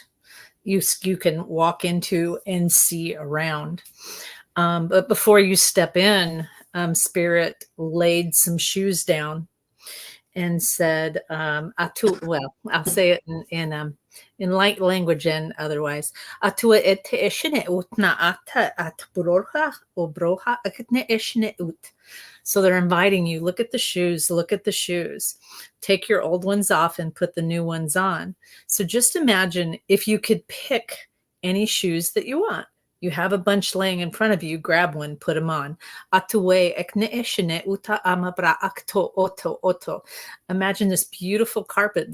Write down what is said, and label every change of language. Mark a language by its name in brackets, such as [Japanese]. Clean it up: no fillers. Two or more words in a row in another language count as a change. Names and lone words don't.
[English] You can walk into and see around. But before you step in, Spirit laid some shoes down and said, well, I'll say it in light language and otherwise. Atua ete eshine utna ata at broha o broha akne eshine ut. So they're inviting you, look at the shoes, look at the shoes. Take your old ones off and put the new ones on. So just imagine if you could pick any shoes that you want. You have a bunch laying in front of you, grab one, put them on. Imagine this beautiful carpet.